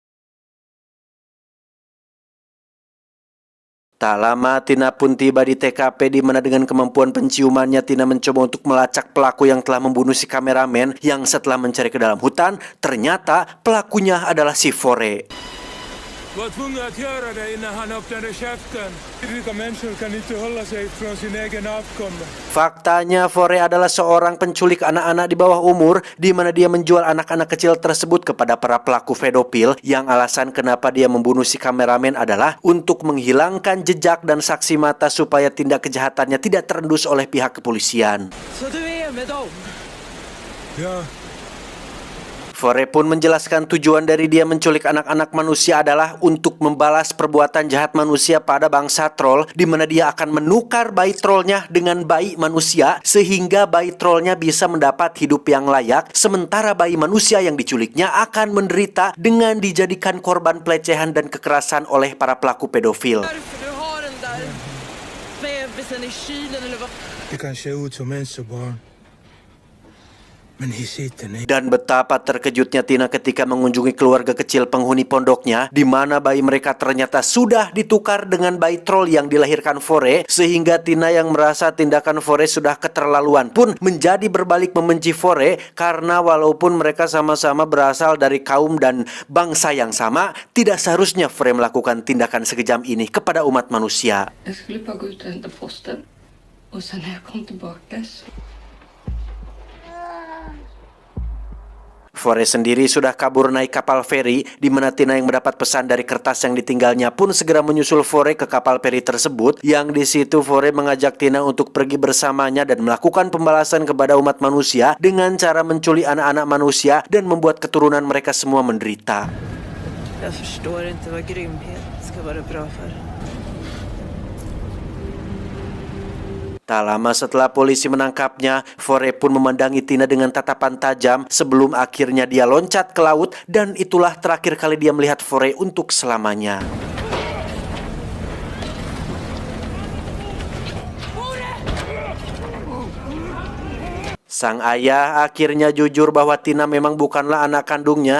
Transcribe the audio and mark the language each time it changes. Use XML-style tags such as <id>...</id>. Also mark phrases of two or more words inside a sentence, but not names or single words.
<id>tak lama Tina pun tiba di TKP, di mana dengan kemampuan penciumannya Tina mencoba untuk melacak pelaku yang telah membunuh si kameramen, yang setelah mencari ke dalam hutan ternyata pelakunya adalah si Fore.</id> <sv>Var tvungen att göra det innan han öppnade käften. Rika människor kan inte hålla sig från sin egen avkomma.</sv> <id>Faktanya Fore adalah seorang penculik anak-anak di bawah umur, di mana dia menjual anak-anak kecil tersebut kepada para pelaku pedofil, yang alasan kenapa dia membunuh si kameramen adalah untuk menghilangkan jejak dan saksi mata supaya tindak kejahatannya tidak terendus oleh pihak kepolisian.</id> <sv>Så du är med dem? Ja.</sv> <id>Fore pun menjelaskan tujuan dari dia menculik anak-anak manusia adalah untuk membalas perbuatan jahat manusia pada bangsa troll, di mana dia akan menukar bayi trollnya dengan bayi manusia sehingga bayi trollnya bisa mendapat hidup yang layak, sementara bayi manusia yang diculiknya akan menderita dengan dijadikan korban pelecehan dan kekerasan oleh para pelaku pedofil.</id> <sv>Varför du har den där bebisen i kylen eller vad? Det kan se ut som människobarn. Men i sitter ni.</sv> <id>Dan betapa terkejutnya Tina ketika mengunjungi keluarga kecil penghuni pondoknya, di mana bayi mereka ternyata sudah ditukar dengan bayi troll yang dilahirkan Fore, sehingga Tina yang merasa tindakan Fore sudah keterlaluan pun menjadi berbalik membenci Fore, karena walaupun mereka sama-sama berasal dari kaum dan bangsa yang sama, tidak seharusnya Fore melakukan tindakan sekejam ini kepada umat manusia.</id> <sv>Jag skulle bara gå ut och hämta posten. Och sen när jag kom tillbaka så...</sv> <id>Fore sendiri sudah kabur naik kapal feri, di mana Tina yang mendapat pesan dari kertas yang ditinggalnya pun segera menyusul Fore ke kapal feri tersebut, yang di situ Fore mengajak Tina untuk pergi bersamanya dan melakukan pembalasan kepada umat manusia dengan cara menculik anak-anak manusia dan membuat keturunan mereka semua menderita.</id> <sv>Jag förstår inte vad grymhet ska vara bra för.</sv> <id>Tak lama setelah polisi menangkapnya, Fore pun memandangi Tina dengan tatapan tajam sebelum akhirnya dia loncat ke laut, dan itulah terakhir kali dia melihat Fore untuk selamanya. Sang ayah akhirnya jujur bahwa Tina memang bukanlah anak kandungnya.</id>